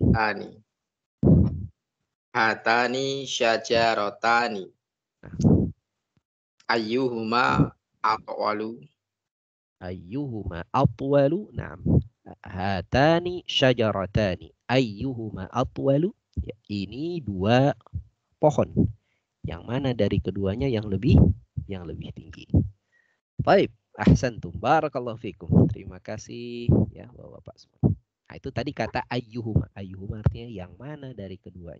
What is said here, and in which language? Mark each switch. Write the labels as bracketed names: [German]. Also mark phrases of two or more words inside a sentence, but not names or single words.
[Arabic] هاتان شجرتان. أيهما أطول. أيهما أطول. نعم. هاتان شجرتان. أيهما أطول. [Indonesian] Ya, ini dua pohon. Yang mana dari keduanya yang lebih tinggi. [Arabic] Baik, أحسنتم، بارك الله فيكم. [Indonesian] Terima kasih ya Bapak semua. Nah, itu tadi kata ayyuhuma. Ayyuhuma artinya yang mana dari keduanya.